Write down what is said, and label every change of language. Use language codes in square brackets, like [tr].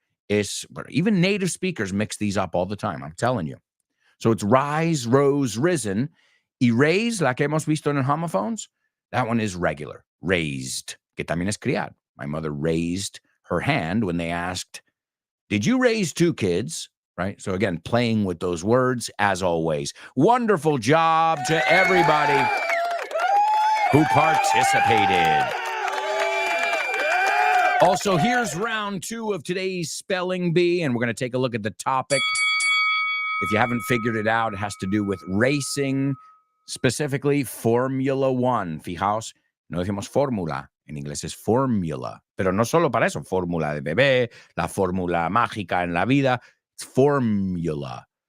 [en] Even native speakers mix these up all the time, I'm telling you. So it's rise, rose, risen. [es] Y raise, la que hemos visto en homophones, that one is regular, raised, que también es criar. [en] My mother raised her hand when they asked, did you raise 2 kids? Right? So again, playing with those words as always. Wonderful job to everybody who participated. Also, here's round 2 of today's Spelling Bee, and we're going to take a look at the topic. If you haven't figured it out, it has to do with racing, specifically Formula One. [es] Fijaos, no decimos fórmula, en inglés es formula, pero no solo para eso, fórmula de bebé, la fórmula mágica en la vida, it's formula.